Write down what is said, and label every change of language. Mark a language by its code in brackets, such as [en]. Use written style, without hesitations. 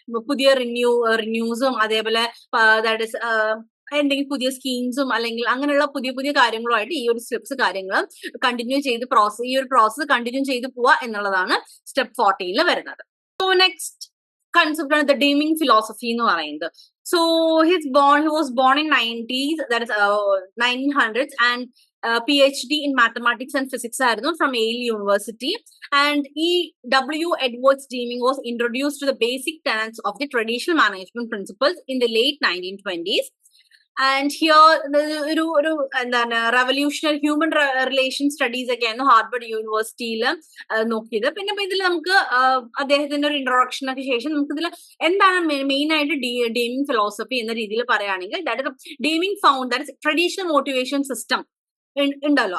[ml] പുതിയ റിന്യൂസും അതേപോലെ that is എന്തെങ്കിലും പുതിയ സ്കീംസും അല്ലെങ്കിൽ അങ്ങനെയുള്ള പുതിയ പുതിയ കാര്യങ്ങളുമായിട്ട് ഈ ഒരു സ്റ്റെപ്സ് കാര്യങ്ങൾ കണ്ടിന്യൂ ചെയ്ത് ഈ ഒരു പ്രോസസ് കണ്ടിന്യൂ ചെയ്ത് പോവുക എന്നുള്ളതാണ് സ്റ്റെപ്പ് 14 വരുന്നത്. സോ നെക്സ്റ്റ് കൺസെപ്റ്റ് ആണ് ദ ഡീമിംഗ് ഫിലോസഫി എന്ന് പറയുന്നത്. [en] so he was born in 90s, that is 1900s, and PhD in mathematics and physics [ml] ആയിരുന്നു [en] from Yale University. And W. Edwards Deming was introduced to the basic tenets of the traditional management principles in the late 1920s. And here [ml] ഒരു എന്താണ് revolutionary human relation studies ഒക്കെ ആയിരുന്നു Harvard യൂണിവേഴ്സിറ്റിയിൽ നോക്കിയത്. പിന്നെ ഇതിൽ നമുക്ക് അദ്ദേഹത്തിന്റെ ഒരു ഇൻട്രൊഡക്ഷൻ ഒക്കെ ശേഷം നമുക്ക് ഇതിൽ എന്താണ് മെയിൻ ആയിട്ട് ഡീമിംഗ് ഫിലോസഫി എന്ന രീതിയിൽ പറയുകയാണെങ്കിൽ that ഡീമിംഗ് found that is traditional motivation system ഉണ്ടല്ലോ.